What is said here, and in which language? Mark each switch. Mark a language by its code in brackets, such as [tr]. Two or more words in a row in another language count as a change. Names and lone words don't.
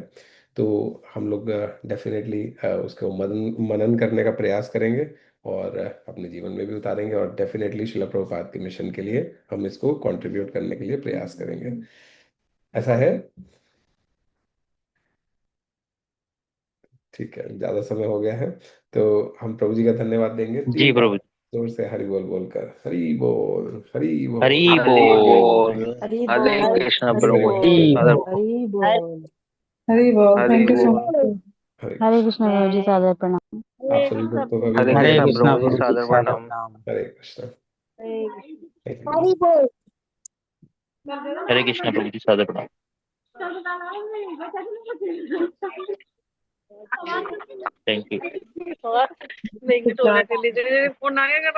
[hi] तो हम लोग डेफिनेटली उसको मनन करने का प्रयास करेंगे, और अपने जीवन में भी उतारेंगे, और डेफिनेटली शिला प्रभुपाद के मिशन के लिए हम इसको कंट्रीब्यूट करने के लिए प्रयास करेंगे। ऐसा है। ठीक है, ज्यादा समय हो गया है, तो हम प्रभु जी का धन्यवाद देंगे जी 3 बार प्रभु। जोर से हरि बोल बोलकर। हरि बोल, हरि बोल, हरि बोल। हरि हरे बोल। कृष्ण [en] Thank you [hi] प्रभु। [en] very much. [hi] सादर हरि बोल। हरि बोल। हरि [en] Thank you so [hi] बोल। [en] मच। [hi] हरे हरे कृष्ण प्रभु जी, सादर प्रणाम। आप सभी भक्तों का भी हरे हरे कृष्ण कृष्णा प्रभु जी, प्रभु जी, सादर सादर प्रणाम। प्रणाम। हरे कृष्ण। [en] Thank you. [hi] हरि बोल। हरे कृष्ण प्रभु जी, सादर प्रणाम। [en] Thank you.